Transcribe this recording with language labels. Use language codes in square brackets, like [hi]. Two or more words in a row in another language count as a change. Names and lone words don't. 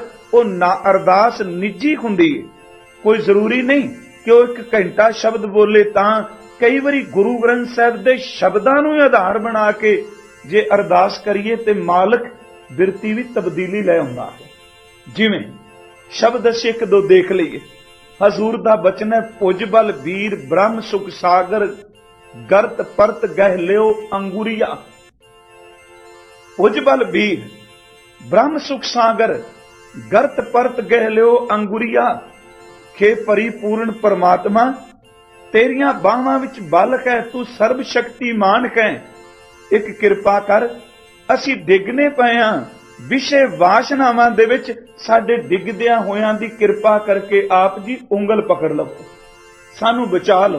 [pa] ਵੋ ਨਾ ਅਰਦਾਸ ਨਿਜੀ ਹੁੰਦੀ ਹੈ, ਕੋਈ ਜ਼ਰੂਰੀ ਨਹੀਂ ਕਿ ਵੋ ਏਕ ਘੰਟਾ ਸ਼ਬਦ ਬੋਲੇ ਤਾਂ। ਕਈ ਬਾਰੀ ਗੁਰੂ ਗ੍ਰੰਥ ਸਾਹਿਬ ਦੇ ਸ਼ਬਦਾਂ ਨੂੰ ਆਧਾਰ ਬਣਾ ਕੇ ਜੇ ਅਰਦਾਸ ਕਰੀਏ ਤੇ ਮਾਲਕ ਬਿਰਤੀ ਭੀ ਤਬਦੀਲੀ ਲੈ ਆਉਂਦਾ ਹੈ। ਜਿਵੇਂ ਸ਼ਬਦ ਅਸੀਂ ਏਕ ਦੋ ਦੇਖ ਲਈਏ। ਹਜ਼ੂਰ ਦਾ ਬਚਨ ਹੈ, ਭੁਜ ਬਲ ਵੀਰ ਬ੍ਰਹਮ ਸੁਖ ਸਾਗਰ, ਗਰਤ ਪਰਤ ਗਹ ਲਿਯੋ ਅੰਗੁਰਿਆ। ਭੁਜ ਬਲ ਵੀਰ ਬ੍ਰਹਮ ਸੁਖ ਸਾਗਰ, ਗਰਤ ਪਰਤ ਗਹ ਲਿਯੋ ਅੰਗੁਰਿਆ। ਖੇ ਪਰਿਪੂਰਣ ਪਰਮਾਤਮਾ ਤੇਰੀਆਂ ਬਾਹਾਂ ਵਿਚ ਬਲ ਹੈ, ਤੂ ਸਰਵ ਸ਼ਕਤੀਮਾਨ ਹੈ। ਏਕ ਕਿਰਪਾ ਕਰ, ਅਸੀ ਡਿਗਣੇ ਪਏ ਹਾਂ ਵਿਸ਼ੇ ਵਾਸਨਾਵਾਂ ਦੇ ਵਿਚ, ਸਾਡੇ ਡਿਗਦਿਆਂ ਹੋਇਆਂ ਦੀ ਕਿਰਪਾ ਕਰਕੇ ਆਪ ਜੀ ਉਂਗਲ ਪਕੜ ਲਵੋ, ਸਾਨੂ ਬਚਾ ਲੋ।